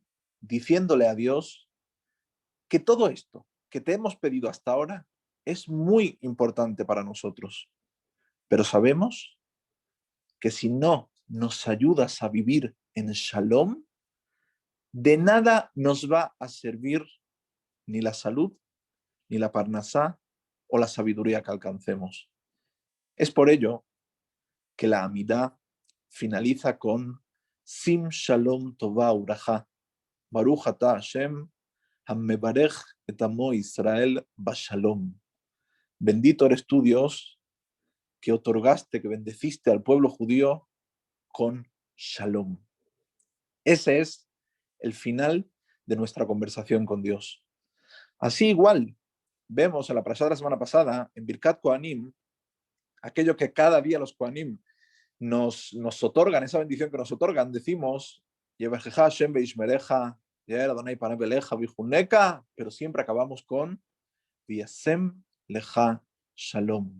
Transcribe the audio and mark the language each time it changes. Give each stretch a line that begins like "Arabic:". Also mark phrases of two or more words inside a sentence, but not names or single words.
Spanish: diciéndole a Dios que todo esto que te hemos pedido hasta ahora es muy importante para nosotros, pero sabemos que si no nos ayudas a vivir en Shalom, de nada nos va a servir ni la salud, ni la parnasá o la sabiduría que alcancemos. Es por ello que la Amidá finaliza con
Hebrew: שים שלום טובה וברכה, ברוך אתה השם, המברך את עמו ישראל בשלום.
Spanish: Bendito eres tú, Dios, que otorgaste, que bendeciste al pueblo judío con Shalom. Ese es el final de nuestra conversación con Dios. Así igual, vemos en la parashá de la semana pasada, en
Hebrew: ברכת כהנים,
Spanish: aquello que cada día los Kohanim nos otorgan, esa bendición que nos otorgan, decimos,
Hebrew: יברכך השם וישמרך, יאר אדני פניו אליך ויחנך,
Spanish: pero siempre acabamos con
Hebrew: וישם לך שלום.